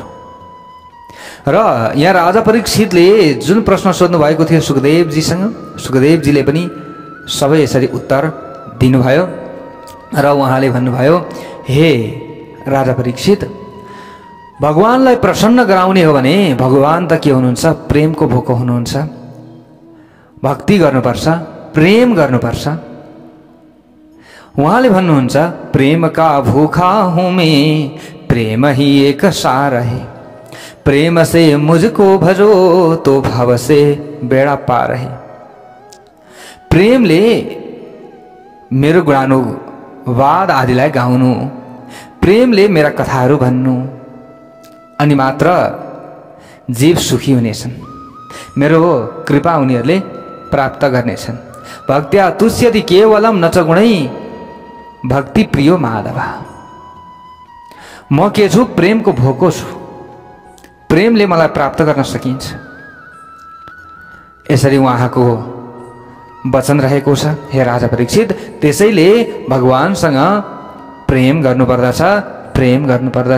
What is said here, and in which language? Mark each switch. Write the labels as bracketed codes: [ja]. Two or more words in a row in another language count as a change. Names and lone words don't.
[ne] र यहाँ राजा परीक्षितले जुन प्रश्न सोध्नु भएको थियो सुखदेवजीसँग, सुखदेवजीले पनि सबै यसरी उत्तर दिनुभयो र उहाँले भन्नुभयो, हे राजा परीक्षित, भगवानलाई प्रसन्न गराउने हो भने भगवान त के हुनुहुन्छ? प्रेमको भोको हुनुहुन्छ। भक्ति गर्नुपर्छ, प्रेम गर्नुपर्छ। उहाँले भन्नुहुन्छ, [hi] प्रेम का भूखा हूँ मैं, प्रेम ही एक सार है, प्रेम से मुझको भजो तो भव से बेड़ा पार है। [ne] प्रेमले मेरो गुणानुवाद आदिलाई गाउनु, प्रेमले मेरा कथाहरू भन्नु अनि मात्र जीव सुखी हुनेछन्, मेरो कृपा उनीहरूले प्राप्त गर्नेछन्। [sa] भक्त्या तुष्यति केवलम न च गुणै भक्ति प्रियो माधव। [ne] म के छु? प्रेमको भोको छु, प्रेमले मलाई प्राप्त गर्न सकिन्छ। यसरी उहाँको वचन रहेको छ। हे राजा परीक्षित, त्यसैले भगवानसँग प्रेम गर्नुपर्दछ, प्रेम गर्नुपर्दछ।